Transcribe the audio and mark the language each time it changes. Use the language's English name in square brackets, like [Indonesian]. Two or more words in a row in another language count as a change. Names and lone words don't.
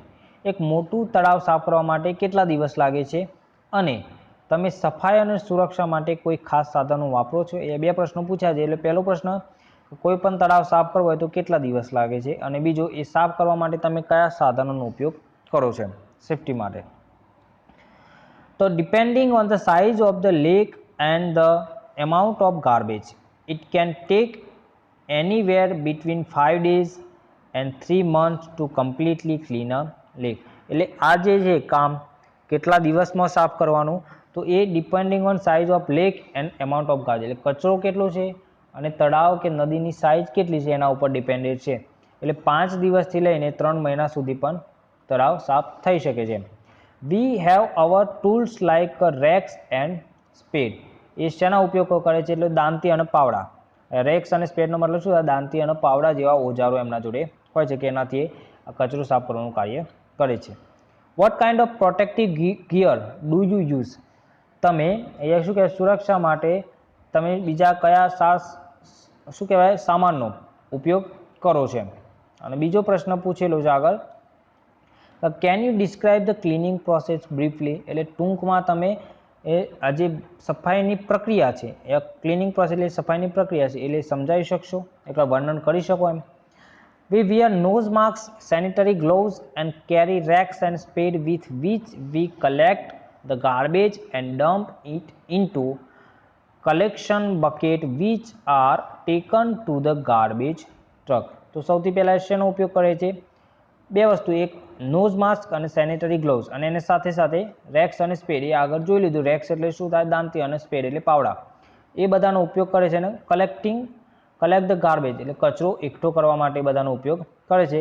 [Gujarati] એક મોટું તળાવ સાફ કરવા માટે કેટલા દિવસ લાગે છે અને તમે સફાઈ અને સુરક્ષા માટે કોઈ ખાસ સાધનો વાપરો છો, એ બે પ્રશ્નો પૂછ્યા છે. એટલે પહેલો પ્રશ્ન, કોઈ પણ તળાવ સાફ કરવો હોય તો કેટલા દિવસ લાગે છે, અને બીજો એ સાફ કરવા માટે તમે કયા સાધનોનો ઉપયોગ કરો છો સેફ્ટી માટે. [English] તો depending on the size of the lake and the amount of garbage, it can take anywhere between 5 days and 3 months to completely clean a lake. [Gujarati] એટલે આ જે છે કામ કેટલા દિવસમાં સાફ કરવાનું, તો એ [English] depending on size of lake and amount of garbage, [Gujarati] એટલે કચરો કેટલો છે અને તળાવ કે નદીની સાઇઝ કેટલી છે એના ઉપર ડિપેન્ડેડ છે. એટલે 5 દિવસથી લઈને 3 મહિના સુધી પણ તળાવ સાફ થઈ શકે છે. [English] We have our tools like racks and spade. [Gujarati] એ શેના ઉપયોગ કરે છે, એટલે દાંતી અને પાવડા. રેક્સ અને સ્પેડનો મતલબ શું, દાંતી અને પાવડા જેવા ઓજારો એમના જોડે હોય છે કે એનાથી કચરો સાફ કરવાનું કાર્ય કરે છે. [English] what kind of protective gear do you use, [Gujarati] તમે અહીંયા શું કહેવાય સુરક્ષા માટે તમે બીજા કયા શું કહેવાય સામાનનો ઉપયોગ કરો છો. અને બીજો પ્રશ્ન પૂછેલો છે આગળ, [English] can you describe the cleaning process briefly, [Gujarati] એટલે ટૂંકમાં તમે આ જે સફાઈની પ્રક્રિયા છે એ [English] cleaning process [Gujarati] એટલે સફાઈની પ્રક્રિયા છે એટલે સમજાવી શકશો, એકવાર વર્ણન કરી શકો એમ. [English] We wear nose masks, sanitary gloves and carry racks and spade with which we collect the garbage and dump it into collection bucket which are taken to the garbage truck. [Gujarati] તો સૌથી પહેલા શેનો ઉપયોગ કરે છે, બે વસ્તુ, એક [English] nose mask [Gujarati] અને [English] sanitary gloves, [Gujarati] અને એને સાથે સાથે રેક્સ અને સ્પેડ, એ આગળ જોઈ લીધું. રેક્સ એટલે શું થાય, દાંતી, અને સ્પેડ એટલે પાવડા, એ બધાનો ઉપયોગ કરે છે. અને [English] collect the garbage [Gujarati] એટલે કચરો એકઠો કરવા માટે બધાનો ઉપયોગ કરે છે.